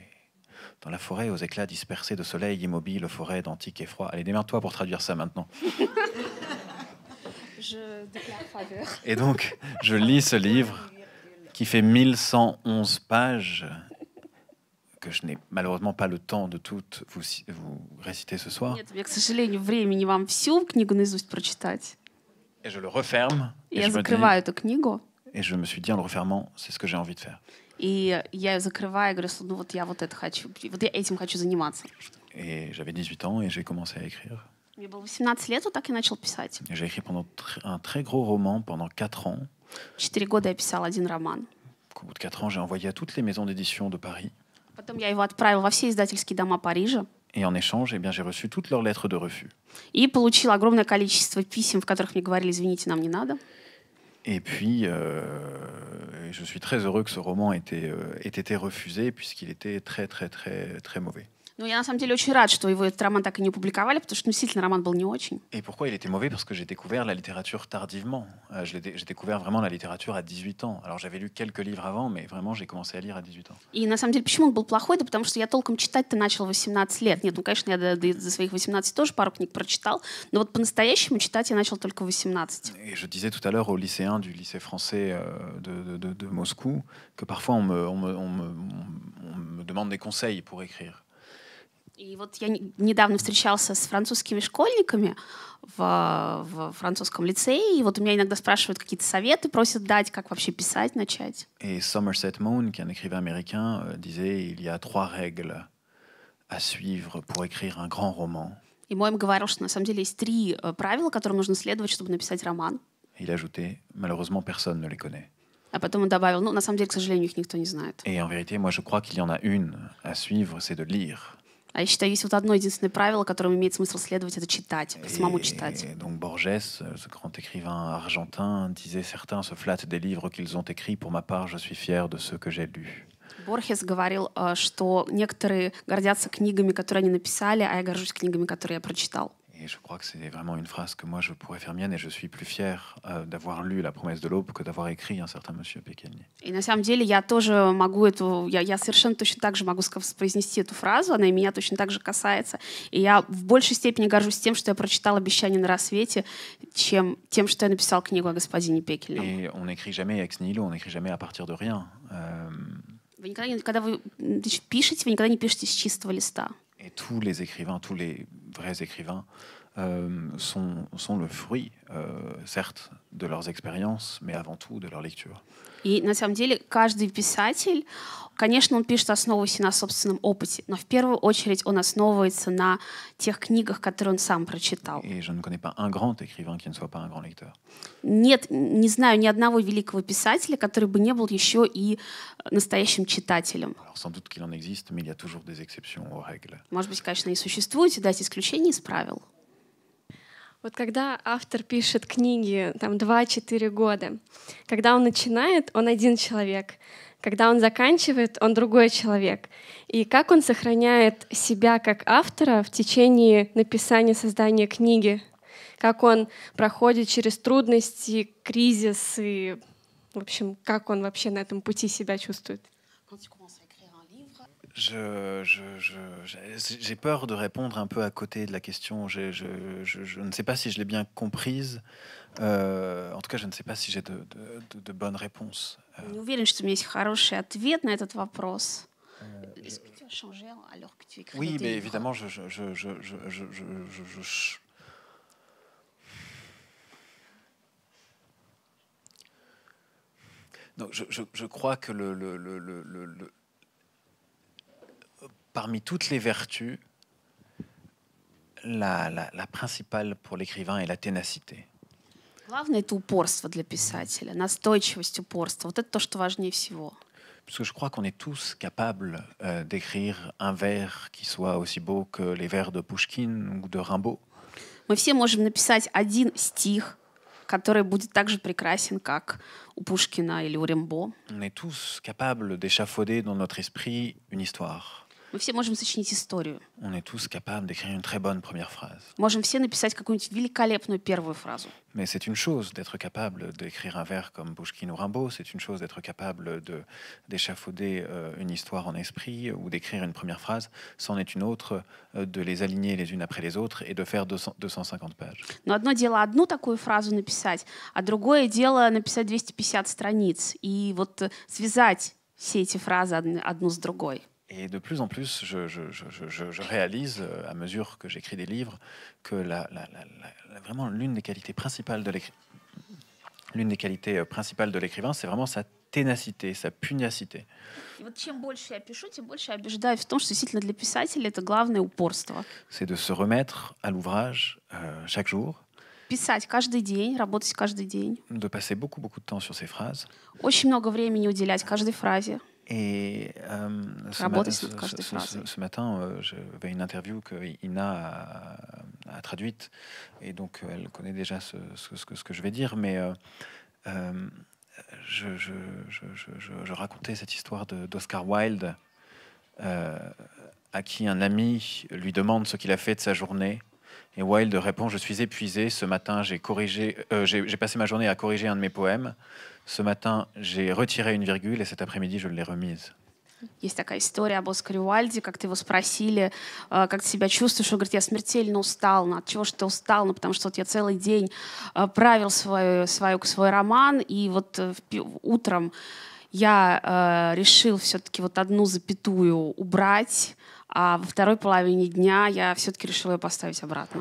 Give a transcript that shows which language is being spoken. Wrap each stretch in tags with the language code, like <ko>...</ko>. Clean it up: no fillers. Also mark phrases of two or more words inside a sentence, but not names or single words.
<fr>Dans la forêt, aux éclats dispersés de soleil immobile, forêt d'antique et froid. Allez, démerde-toi pour traduire ça maintenant. Et donc, je lis ce livre qui fait 1111 pages, que je n'ai malheureusement pas le temps de toutes vous réciter ce soir.</fr> <ru>Нет, у меня, к сожалению, времени вам всю книгу наизусть прочитать.</ru> <fr>Et je le referme.</fr> <ru>Я закрываю эту книгу.</ru> <fr>Et je me suis dit en le refermant, c'est ce que j'ai envie de faire.</fr> <ru>И я ее закрываю и говорю, ну вот я вот это хочу, вот я этим хочу заниматься.</ru> <fr>Et j'avais 18 ans et j'ai commencé à écrire.</fr> <ru>Мне было 18 лет, вот так я начал писать.</ru> <fr>J'ai écrit un très gros roman pendant 4 ans.</fr> <ru>4 года я писала один роман.</ru> <fr>Au bout de 4 ans, j'ai envoyé à toutes les maisons d'édition de Paris.</fr> <ru>Потом я его отправила во все издательские дома Парижа.</ru> <fr>Et en échange, eh bien, j'ai reçu toutes leurs lettres de refus.</fr> <ru>И получила огромное количество писем, в которых мне говорили, извините, нам не надо.</ru> <fr>Et puis, je suis très heureux que ce roman ait été refusé, puisqu'il était très, très, très, très mauvais.</fr> <ru>Но я на самом деле очень рад, что его этот роман так и не опубликовали, потому что действительно роман был не очень.</ru> <fr>Et pourquoi il était mauvais? Parce que j'ai découvert la littérature tardivement. J'ai découvert vraiment la littérature à 18 ans. Alors j'avais lu quelques livres avant, mais vraiment j'ai commencé à lire à 18 ans.</fr> <ru>И на самом деле, почему он был плохой? Это потому что я толком читать-то начала в 18 лет. Нет, ну, конечно, я до своих 18 тоже пару книг прочитал, но вот по-настоящему читать я начала только в 18.</ru> <fr>Et je disais tout à l'heure aux lycéens du lycée français de Moscou que parfois on me demande des conseils pour écrire.</fr> <ru>И вот я недавно встречался с французскими школьниками в французском лицее, и вот у меня иногда спрашивают какие-то советы, просят дать, как вообще писать, начать.</ru> <fr>Et Somerset Maugham, qui est un écrivain américain, disait il y a 3 règles à suivre pour écrire un grand roman.</fr> <ru>И мой им говорил, что на самом деле есть 3 правила, которым нужно следовать, чтобы написать роман.</ru> <fr>Il ajoutait malheureusement personne ne les connaît.</fr> <ru>А потом он добавил, ну, на самом деле, к сожалению, их никто не знает.</ru> <fr>Et en vérité, moi je crois qu'il y en a une à suivre, c'est de lire.</fr> <ru>А я считаю, есть вот одно единственное правило, которому имеет смысл следовать, это читать, самому читать.</ru> <fr>Et donc Borges, ce grand écrivain argentin, disait certains se flattent des livres qu'ils ont écrits. Pour ma part, je suis fier de ceux que j'ai lus.</fr> <ru>Борхес говорил, что некоторые гордятся книгами, которые они написали, а я горжусь книгами, которые я прочитал.</ru> <fr>Et je crois que c'est vraiment une phrase que moi je pourrais faire mienne, et je suis plus fier d'avoir lu La promesse de l'aube que d'avoir écrit un certain monsieur Pekelny.</fr> <ru>И на самом деле я тоже могу я совершенно точно так же могу произнести эту фразу, она и меня точно так же касается. И я в большей степени горжусь тем, что я прочитала «Обещание на рассвете», чем тем, что я написал книгу о господине Пекельном.</ru> <fr>Et on n'écrit jamais</fr> <la>ex nihilo,</la> <fr>on n'écrit jamais à partir de rien.</fr> <ru>Вы никогда, когда вы пишете, вы никогда не пишете с чистого листа.</ru> <fr>Et tous les écrivains, tous les vrais écrivains, sont le fruit, certes, de leurs expériences, mais avant tout de leur lecture.</fr> <ru>И на самом деле каждый писатель, конечно, он пишет, основываясь на собственном опыте, но в первую очередь он основывается на тех книгах, которые он сам прочитал.</ru> <fr>Et je ne connais pas un grand écrivain qui ne soit pas un grand lecteur.</fr> <ru>Нет, не знаю ни одного великого писателя, который бы не был еще и настоящим читателем.</ru> <fr>Alors sans doute qu'il en existe, mais il y a toujours des exceptions aux règles.</fr> <ru>Может быть, конечно, и существуют, и дать исключения из правил. Вот когда автор пишет книги, там, 2-4 года, когда он начинает, он один человек, когда он заканчивает, он другой человек. И как он сохраняет себя как автора в течение написания, создания книги? Как он проходит через трудности, кризисы, в общем, как он вообще на этом пути себя чувствует?</ru> <fr>J'ai peur de répondre un peu à côté de la question. Je ne sais pas si je l'ai bien comprise. En tout cas, je ne sais pas si j'ai de bonnes réponses.</fr> <ru>Не уверен, что у меня есть хороший ответ на этот вопрос.</ru> <fr>Oui, mais évidemment, donc je crois que parmi toutes les vertus, la principale pour l'écrivain est la ténacité.</fr> <ru>Главное — это упорство для писателя, настойчивость, упорство. Вот это то, что важнее всего.</ru> <fr>Parce que je crois qu'on est tous capables d'écrire un vers qui soit aussi beau que les vers de Pushkin ou de Rimbaud.</fr> <ru>Мы все можем написать один стих, который будет так же прекрасен, как у Пушкина или у Римбо.</ru> <fr>On est tous capables d'échafauder dans notre esprit une histoire.</fr> <ru>Мы все можем сочинить историю.</ru> <fr>On est tous capables d'écrire une très bonne première phrase.</fr> <ru>Можем все написать какую-нибудь великолепную первую фразу.</ru> <fr>Mais c'est une chose d'être capable d'écrire un vers comme Pushkin ou Rimbaud, c'est une chose d'être capable d'échafauder une histoire en esprit ou d'écrire une première phrase, c'en est une autre de les aligner les unes après les autres et de faire 250 pages.</fr> <ru>Но одно дело одну такую фразу написать, а другое дело написать 250 страниц и вот связать все эти фразы одну с другой.</ru> <fr>Et de plus en plus, je réalise, à mesure que j'écris des livres, que vraiment l'une des qualités principales de l'écrivain, c'est vraiment sa ténacité, sa pugnacité.</fr> <ru>И вот чем больше я пишу, тем больше я убеждаюсь в том, что действительно для писателя это главное упорство.</ru> <fr>C'est de se remettre à l'ouvrage chaque jour.</fr> <ru>Писать каждый день, работать каждый день.</ru> <fr>De passer beaucoup de temps sur ces phrases.</fr> <ru>Очень много времени уделять каждой фразе.</ru> <fr>Et ce matin, j'avais une interview que Ina a traduite, et donc elle connaît déjà ce que je vais dire, mais je racontais cette histoire d'Oscar Wilde, à qui un ami lui demande ce qu'il a fait de sa journée. Et Wilde répond: je suis épuisé. Ce matin, j'ai passé ma journée à corriger un de mes poèmes. Ce matin, j'ai retiré une virgule, et cet après-midi, je l'ai remise.</fr> <ru>Есть такая история об Оскаре Уайльде, как-то его спросили, как ты себя чувствуешь. Он говорит: я смертельно устал. Ну, от чего же ты устал? Ну, потому что вот я целый день правил свой роман, и вот утром я решил все-таки вот одну запятую убрать, а во второй половине дня я все-таки решила ее поставить обратно.</ru>